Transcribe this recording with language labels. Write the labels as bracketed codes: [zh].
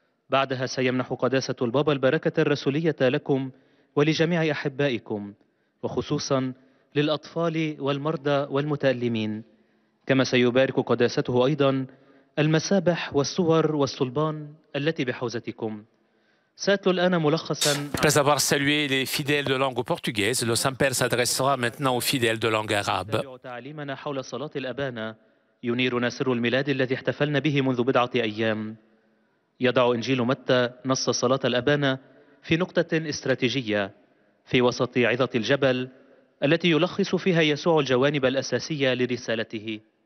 [ar] بعدها سيمنح قداسة البابا البركة الرسولية لكم ولجميع أحبائكم، وخصوصا للأطفال والمرضى والمتألمين، كما سيبارك قداسته أيضا المسابح والصور والصلبان التي بحوزتكم. سأتلو الآن ملخصا. [fr] Après avoir salué les fidèles de langue portugaise, le Saint-Père s'adressera maintenant aux fidèles de langue arabe. [ar] تعليمنا حول صلاة الأبانة ينيرنا سر الميلاد الذي احتفلنا به منذ بضعة أيام. يضع إنجيل متى نص صلاة الأبانة في نقطة استراتيجية في وسط عظة الجبل التي يلخص فيها يسوع الجوانب الأساسية لرسالته.